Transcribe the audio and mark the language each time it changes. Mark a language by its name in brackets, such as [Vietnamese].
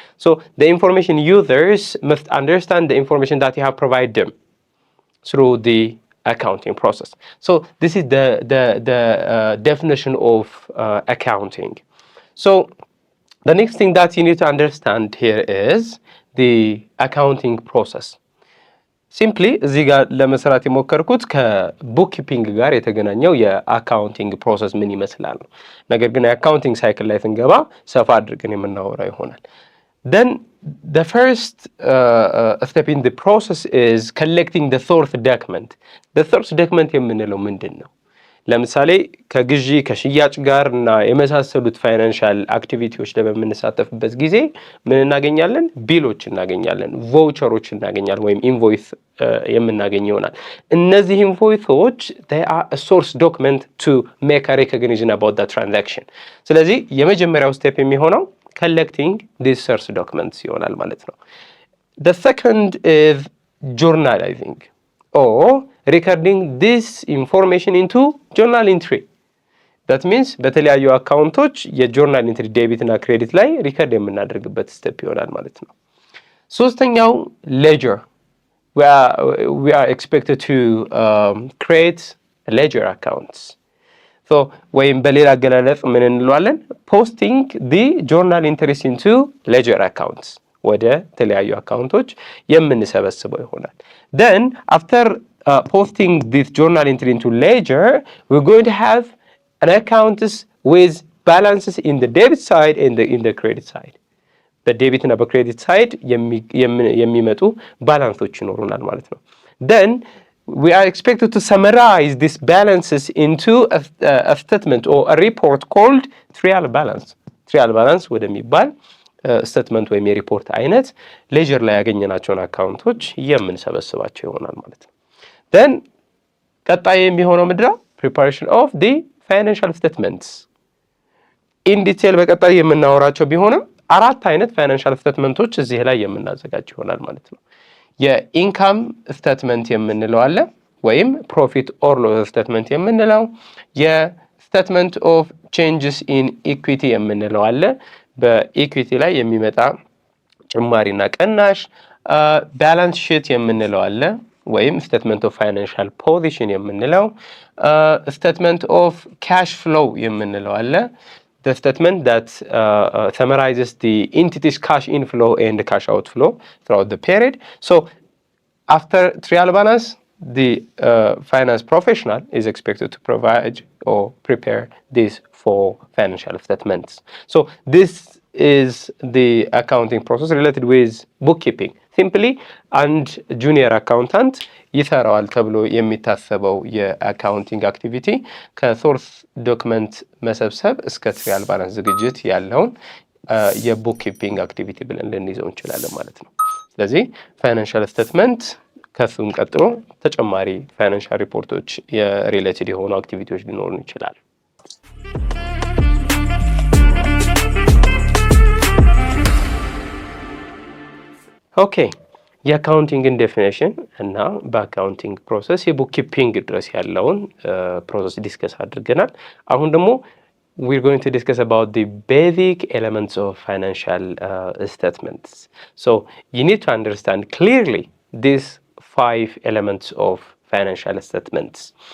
[English] So the information users must understand the information that you have provided them through the accounting process. So this is the definition of accounting. So the next thing that you need to understand here is the accounting process. [Amharic] ሲምፕሊ እዚህ ጋር ለመስራት የሞከርኩት ከቡክ ኪፒንግ ጋር የተገናኘው የአካውንቲንግ ፕሮሰስ ምን ይመስላል ነው። ነገር ግን የአካውንቲንግ ሳይክል ላይ ስንገባ ሰፋ አድርገን የምናወራው ይሆናል። [English] then the first step in the process is collecting the source document. [Amharic] the source document የምንለው ምንድን ነው? ለምሳሌ ከግዢ ከሽያጭ ጋር እና የመሳሰሉት ፋይናንሻል አክቲቪቲዎች ላይ በምንሳተፍበት ጊዜ ምን እናገኛለን? ቢሎች እናገኛለን፣ ቫውቸሮች እናገኛለን፣ ወይም ኢንቮይስ የምናገኝ ይሆናል። እነዚህ ኢንቮይሶች [English] they are a source document to make a recognition about the transaction. [Amharic] ስለዚህ የመጀመሪያው ስቴፕ የሚሆነው [English] collecting these source documents [Amharic] ይሆናል ማለት ነው። [English] the second is journalizing or recording this information into journal entry. [Amharic] that means በተለያዩ አካውንቶች የጆርናል ኢንትሪ ዴቢት እና ክሬዲት ላይ ሪከርድ የምናደርግበት ስቴፕ ይሆናል ማለት ነው። ሶስተኛው ledger. [English] we are expected to create ledger accounts. [Amharic] so ወይም በሌላ አገላለጽ ምን እንለዋለን? [English] posting the journal entries into ledger accounts. [Amharic] ወደ ተለያዩ አካውንቶች የምንሰበስበው ይሆናል። [English] then after posting this journal entry into ledger, we're going to have an accounts with balances in the debit side and in the credit side. [Amharic] በዴቢት እና በክሬዲት ሳይድ የሚመጡ ባላንሶች ይኖሩናል ማለት ነው። [English] then we are expected to summarize these balances into a statement or a report called trial balance. [Amharic] trial balance ወደሚባል ስቴትመንት ወይም የሪፖርት አይነት ሌጀር ላይ ያገኘናቸውን አካውንቶች የምንሰበስባቸው ይሆናል ማለት ነው። then ቀጣይ የሚሆነው ምንድነው? [English] preparation of the financial statements. [Amharic] in detail በቀጣይ የምናወራቸው ቢሆንም አራት አይነት ፋይናንሻል ስቴትመንቶች እዚህ ላይ የምናዘጋጅ ይሆናል ማለት ነው። የኢንካም ስቴትመንት የምንለው አለ፣ ወይም ፕሮፊት ኦር ሎስ ስቴትመንት የምንለው፣ የስቴትመንት ኦፍ ቼንጅስ ኢን ኢኩዊቲ የምንለው አለ፣ በኢኩዊቲ ላይ የሚመጣ ጭማሪና ቀናሽ፣ ባላንስ ሺት የምንለው አለ፣ [English] ወይም statement of financial position የምንለው statement of cash flow የምንለው አለ the statement that summarizes the entity's cash inflow and cash outflow throughout the period. So after trial balance, the finance professional is expected to provide or prepare this for financial statements. So this is the accounting process related with bookkeeping. [Amharic] Simply, and junior accountant ይሰራዋል ተብሎ የሚታሰበው የአካውንቲንግ አክቲቪቲ ከሶርስ ዶክመንት መሰብሰብ እስከ ትሪያል ባላንስ ዝግጅት ያለውን የቡክኪፒንግ አክቲቪቲ ብለን ልንይዘው እንችላለን ማለት ነው። ስለዚህ ፋይናንሻል ስቴትመንት ከሱም ቀጥሎ ተጨማሪ ፋይናንሻል ሪፖርቶች የሪሌትድ የሆኑ አክቲቪቲዎች ሊኖሩ ይችላል። ኦኬ የአካውንቲንግን ዴፊኒሽን እና በአካውንቲንግ ፕሮሰስ የቡክኪፒንግ ድረስ ያለውን ፕሮሰስ ዲስከስ አድርገናል። አሁን ደግሞ [English] we're going to discuss about the basic elements of financial statements. So you need to understand clearly these 5 elements of financial statements.